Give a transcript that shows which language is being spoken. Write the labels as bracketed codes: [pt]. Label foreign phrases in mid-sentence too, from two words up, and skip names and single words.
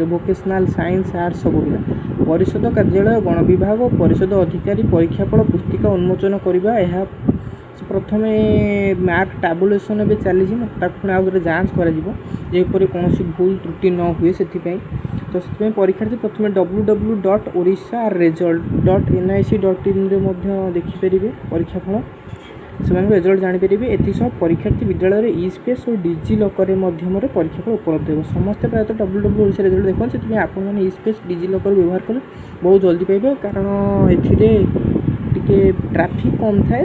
[en] Vocational, Science, Arts [or] ସବୁ ପିଲା। ପରିଷଦ କାର୍ଯ୍ୟାଳୟ, ଗଣ ବିଭାଗ ଓ ପରିଷଦ ଅଧିକାରୀ ପରୀକ୍ଷାଫଳ ପୁସ୍ତିକା ଉନ୍ମୋଚନ କରିବା। ଏହା ପ୍ରଥମେ [en] mark tabulation [or] ଏବେ ଚାଲିଛି, ତାକୁ ପୁଣି ଆଉ ଥରେ ଯାଞ୍ଚ କରାଯିବ ଯେପରି କୌଣସି ଭୁଲ ତ୍ରୁଟି ନ ହୁଏ। ସେଥିପାଇଁ ପରୀକ୍ଷାର୍ଥୀ ପ୍ରଥମେ www.orissa.result.nic.in ମଧ୍ୟ ଦେଖିପାରିବେ ପରୀକ୍ଷାଫଳ, ସେମାନଙ୍କୁ ରେଜଲ୍ଟ ଜାଣିପାରିବେ। ଏଥିସହ ପରୀକ୍ଷାର୍ଥୀ ବିଦ୍ୟାଳୟରେ ଇ-ସ୍ପେସ୍ ଓ ଡିଜି ଲକର ମାଧ୍ୟମରେ ପରୀକ୍ଷାଫଳ ଉପଲବ୍ଧ ହେବ। ସମସ୍ତେ ପ୍ରାୟତଃ www.orissa ରେଜଲ୍ଟ ଦେଖନ୍ତି, ସେଥିପାଇଁ ଆପଣମାନେ ଇ-ସ୍ପେସ୍, ଡିଜି ଲକର ବ୍ୟବହାର କଲେ ବହୁତ ଜଲ୍ଦି ପାଇବେ, କାରଣ ଏଥିରେ ଟିକେ ଟ୍ରାଫିକ୍ କମ୍ ଥାଏ।